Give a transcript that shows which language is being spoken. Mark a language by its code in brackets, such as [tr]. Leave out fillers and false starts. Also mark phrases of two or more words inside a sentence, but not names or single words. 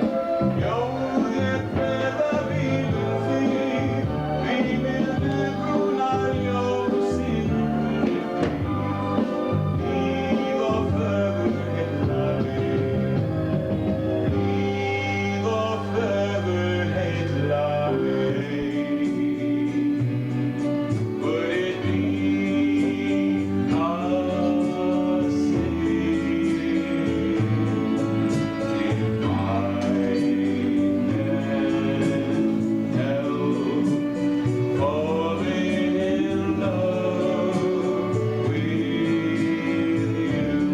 [is] Ljóð ég kveða vil þín. Því mildu brúna ljósin þín. Blíð og fögur heilla mig. Blíð og fögur heilla mig. [en] Would it be a sin if I can help falling in love with you?